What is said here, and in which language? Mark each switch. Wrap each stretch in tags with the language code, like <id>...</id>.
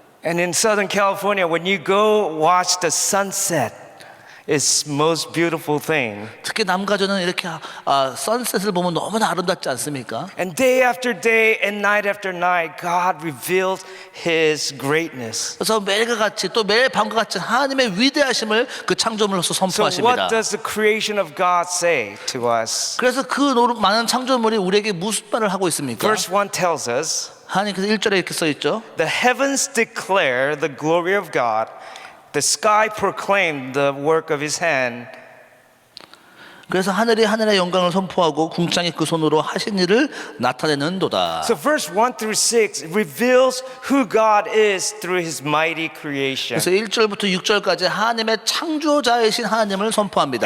<en>And in Southern California, when you go watch the sunset, it's most beautiful thing.</en> <ko>특히 남가전은 이렇게 선셋을 보면 너무나 아름답지 않습니까?</ko> <en>And day after day and night after night, God reveals His greatness.</en> <ko>그래서 매일과 같이 또 매일 밤과 같이 하나님의 위대하심을 그 창조물로서</ko> <en>So</en> <ko>선포하십니다.</ko> <en>what does the creation of God say to us?</en> <ko>그래서 그 많은 창조물이 우리에게 무슨 말을 하고 있습니까?</ko> <en>Verse 1 tells us,</en> <ko>하나님께서 1절에 이렇게 써 있죠.</ko> <en>The heavens declare the glory of God. The sky proclaimed the work of His hand.</en> <ko>그래서 하늘이 하늘의 영광을 선포하고 궁창이 그 손으로 하신 일을 나타내는도다.</ko> <en>So verse 1 through 6 reveals who God is through His mighty creation.</en> <ko>그래서 1절부터 6절까지 하나님의 창조자이신 하나님을 선포합니다.</ko>